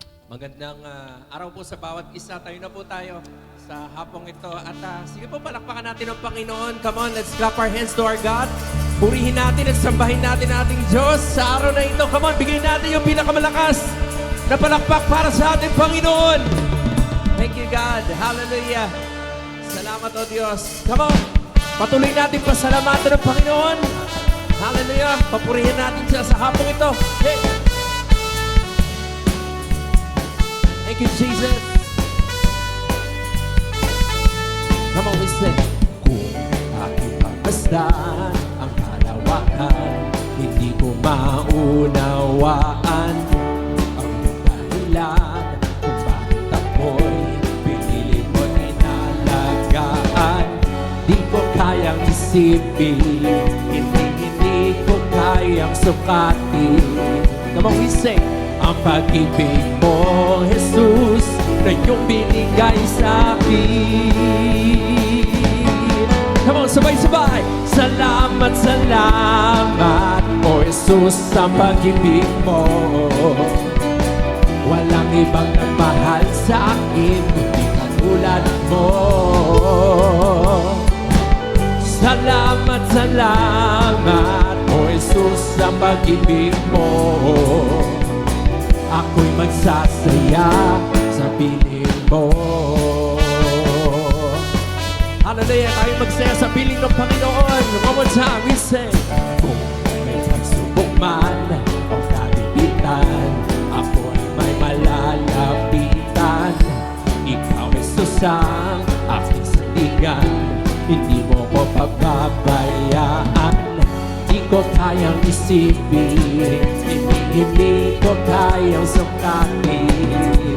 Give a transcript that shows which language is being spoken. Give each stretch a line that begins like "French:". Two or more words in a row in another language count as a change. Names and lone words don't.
Filipino: Magandang araw po sa bawat isa. Tayo na po tayo sa hapong ito. At sige po, palakpakan natin ang Panginoon.
English: Come on, let's clap our hands to our God.
Filipino: Purihin natin at sambahin natin ating Diyos sa araw na ito.
English: Come on,
Filipino: bigyan natin yung pinakamalakas na palakpak para sa ating Panginoon.
English: Thank you, God.
Filipino: Hallelujah. Salamat, O Diyos.
English: Come on,
Filipino: patuloy natin pasalamatan ng Panginoon. Hallelujah. Papurihin natin siya sa hapong ito.
English: Hey! Thank you, Jesus. Come on, we sing.
Filipino: Kung aking pagmasdan ang kalawakan, hindi ko maunawaan ang dahilan kung bakit ako'y pinili mo'y inalagaan. Di ko kayang isipin, hindi ko kayang sukatin.
English: Come on, we sing.
Filipino: Ang pag-ibig mo, Jesus, na iyong binigay sa akin.
English: Come on,
Filipino: sabay-sabay. Salamat, salamat, O Jesus, sa pag-ibig mo. Walang ibang nagmahal sa akin, kundi katulad mo. Salamat, salamat, O Jesus, sa pag-ibig mo. Ako'y magsasaya sa piling mo. Hallelujah! Tayo magsaya sa piling ng Panginoon.
English: One more time, we sing.
Filipino: Kung may pagsubok man o kabibitan, ako ay may malalapitan. Ikaw ay susang aking sandigan, hindi mo ko pababayaan. Di ko kayang isipin, hindi ko kayang sukatin.